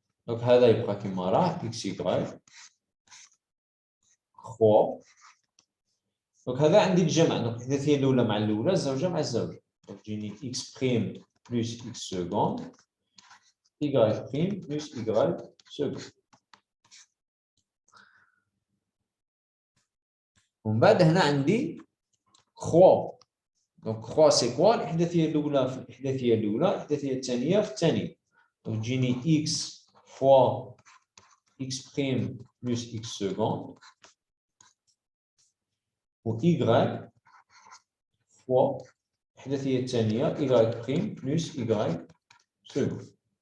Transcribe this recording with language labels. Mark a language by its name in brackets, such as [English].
[Arabic] Donc, هذا يبقى كما راه XY 3. Donc, هذا عندي الجمع. Donc, الإحداثية الأولى مع الأولى، الزوجة مع الزوجة. [French] Donc, [Arabic] تجيني [French] X prime plus X seconde Y prime plus Y seconde. [Arabic] ومن بعد هنا عندي 3. [French] Donc 3 c'est quoi؟ [Arabic] الإحداثية الأولى في الإحداثية الأولى، الإحداثية الثانية في الثانية. [French] Donc تجيني X fois X prime plus X seconde و Y fois [Arabic] الإحداثية الثانية [French] Y prime plus Y seconde.